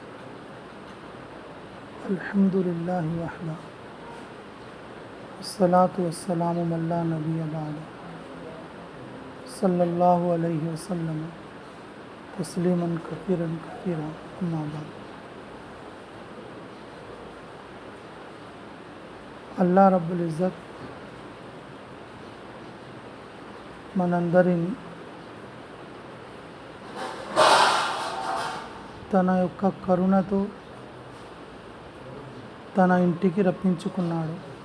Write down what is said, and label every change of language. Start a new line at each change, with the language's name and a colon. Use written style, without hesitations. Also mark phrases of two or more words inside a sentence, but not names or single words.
Arabic: الحمد لله وحده والصلاة والسلام من لا نبي بعده صلى الله عليه وسلم تسليما كثيرا كثيرا أما بعد. الله رب العزة
Telugu: మనందరిని తన యొక్క కరుణతో తన ఇంటికి రప్పించుకున్నాడు.